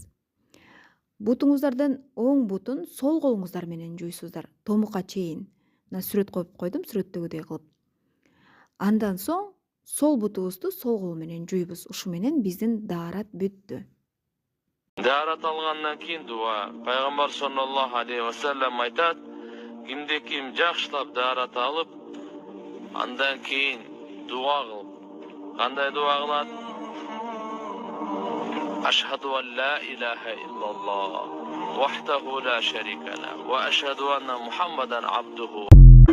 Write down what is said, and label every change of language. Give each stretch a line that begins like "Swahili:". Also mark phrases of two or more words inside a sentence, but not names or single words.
Kyrgyz: Бутуңуздардын оң бутун сол колуңуздар менен жуйсуздар, томукка чейин. Мына сүрөт коюп койдум, сүрөттөгүдөй кылып. Андан соң сол бутубузду сол кол менен жуйбуз. Ушу менен биздин даарат бүттү. Даарат алгандан кийин дуа. Пайгамбар
Arabic: صلى الله عليه وسلم
Kyrgyz: айтат: кимде ким жакшылап даарат алып, андан кийин дуа кылып. Кандай дуа кылат?
Arabic: أشهد أن لا إله إلا الله وحده لا شريك له وأشهد أن محمدا عبده